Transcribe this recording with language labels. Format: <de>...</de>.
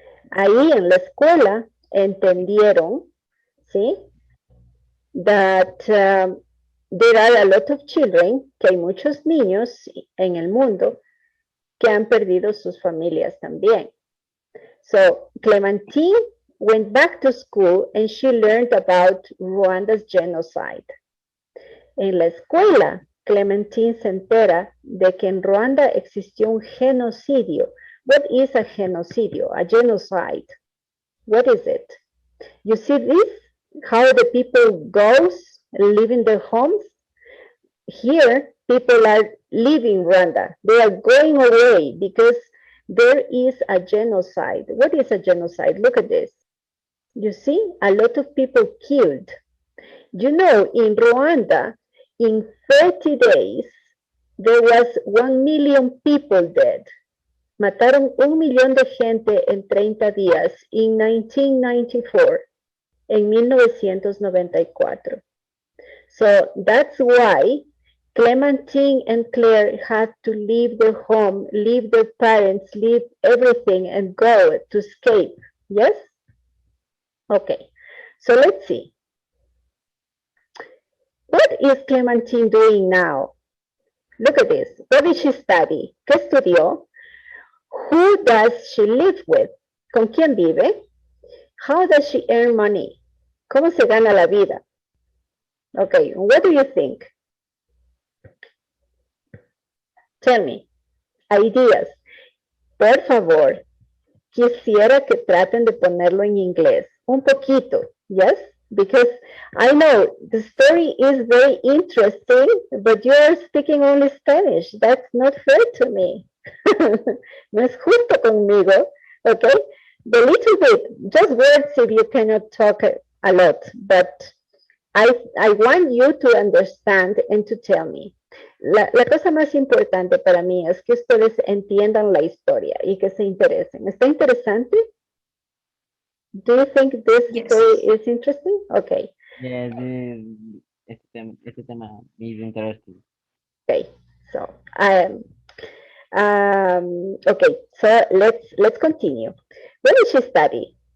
<es>Ahí en la escuela entendieron, ¿sí?</es> <en>That there are a lot of children,</en> <es>que hay muchos niños en el mundo que han perdido sus familias también.</es> <en>So Clementine went back to school and she learned about Rwanda's genocide.</en> <es>En la escuela, Clementine se entera de que en Ruanda existió un genocidio.</es> <en>What is a genocidio? A genocide. What is it? You see this? How the people goes leaving their homes? Here, people are leaving Rwanda. They are going away because there is a genocide. What is a genocide? Look at this. You see, a lot of people killed. You know, in Rwanda, in 30 days, there was 1 million people dead.</en> <es>Mataron 1 millón de gente en 30 días</es> <en>in 1994,</en> <es>en 1994.</es> <en>So that's why Clementine and Claire had to leave their home, leave their parents, leave everything and go to escape. Yes? Okay, so let's see. What is Clementine doing now? Look at this. What did she study?</en> <es>¿Qué estudió?</es> <en>Who does she live with?</en> <es>¿Con quién vive?</es> <en>How does she earn money?</en> <es>¿Cómo se gana la vida?</es> <en>Okay, what do you think? Tell me. Ideas.</en> <es>Por favor, quisiera que traten de ponerlo en inglés. Un poquito,</es> <en>yes? Because I know the story is very interesting, but you are speaking only Spanish. That's not fair to me.</en> <es>No es justo conmigo,</es> <en>okay? The little bit, just words if you cannot talk a lot, but I want you to understand and to tell me.</en> <es>La cosa más importante para mí es que ustedes entiendan la historia y que se interesen. ¿Está interesante?</es> <en>Do you think this story is interesting? Okay. Yeah,</en> <es>este tema</es> <en>is interesting. Okay, so Okay, so let's continue. What did she study?</en>